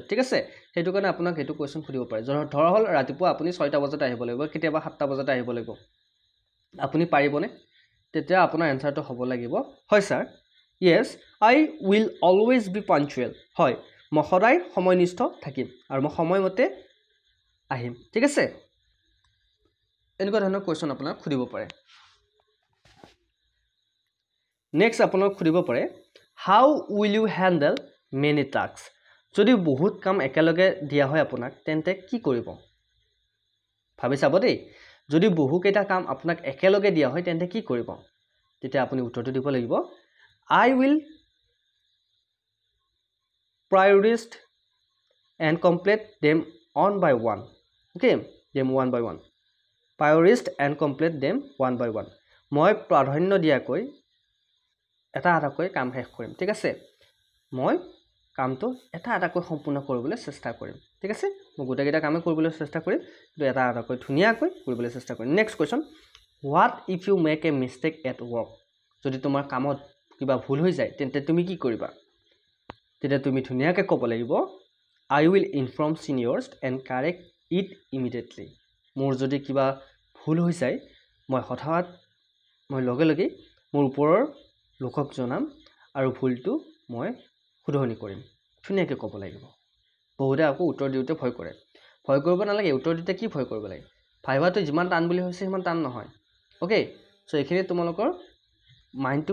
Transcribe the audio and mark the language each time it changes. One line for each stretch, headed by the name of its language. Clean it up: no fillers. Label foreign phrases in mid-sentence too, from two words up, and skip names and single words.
Assamese: ঠিক আছে সেইটো কাৰণে আপোনাক এইটো কোৱেশ্যন সুধিব পাৰে ধৰা হ'ল ৰাতিপুৱা আপুনি 6টা বজাত আহিব লাগিব কেতিয়াবা 7টা বজাত আহিব লাগিব আপুনি পাৰিবনে তেতিয়া আপোনাৰ এনসাৰটো হ'ব লাগিব হয় স্যাৰ
English: yes I will always be punctual
Assamese: হয় মই সদায় সময়নিষ্ঠ থাকিম আৰু মই সময়মতে আহিম ঠিক আছে এনেকুৱা ধৰণৰ কোৱেশ্যন আপোনাক সুধিব পাৰে নেক্সট আপোনাক সুধিব পাৰে
English: how will you handle many task
Assamese: যদি বহুত কাম একেলগে দিয়া হয় আপোনাক তেন্তে কি কৰিব ভাবি চাব দেই যদি বহুকেইটা কাম আপোনাক একেলগে দিয়া হয় তেন্তে কি কৰিব তেতিয়া আপুনি উত্তৰটো দিব লাগিব
English: I will prioritize and complete them one by one okay them one by one prioritize and complete them one by one
Assamese: মই প্ৰাধান্য দিয়াকৈ এটা এটাকৈ কাম শেষ কৰিম ঠিক আছে মই কামটো এটা এটাকৈ সম্পূৰ্ণ কৰিবলৈ চেষ্টা কৰিম ঠিক আছে মই গোটেইকেইটা কামে কৰিবলৈ চেষ্টা কৰিম কিন্তু এটা এটাকৈ ধুনীয়াকৈ কৰিবলৈ চেষ্টা কৰিম
English: next question what if you make a mistake at work
Assamese: যদি তোমাৰ কামত কিবা ভুল হৈ যায় তেন্তে তুমি কি কৰিবা তেতিয়া তুমি ধুনীয়াকৈ ক'ব লাগিব
English: I will inform seniors and correct it immediately
Assamese: মোৰ যদি কিবা ভুল হৈ যায় মই হঠাৎ মই লগে লগে মোৰ ওপৰৰ লোকক জনাম আৰু ভুলটো মই শুধৰণি কৰিম ধুনীয়াকৈ ক'ব লাগিব বহুতে আকৌ উত্তৰ দিওঁতে ভয় কৰে ভয় কৰিব নালাগে উত্তৰ দিওঁতে কি ভয় কৰিব লাগে ভাইভাটো যিমান টান বুলি হৈছে সিমান টান নহয়
English: okay so'
Assamese: এইখিনি তোমালোকৰ মাইণ্ডটো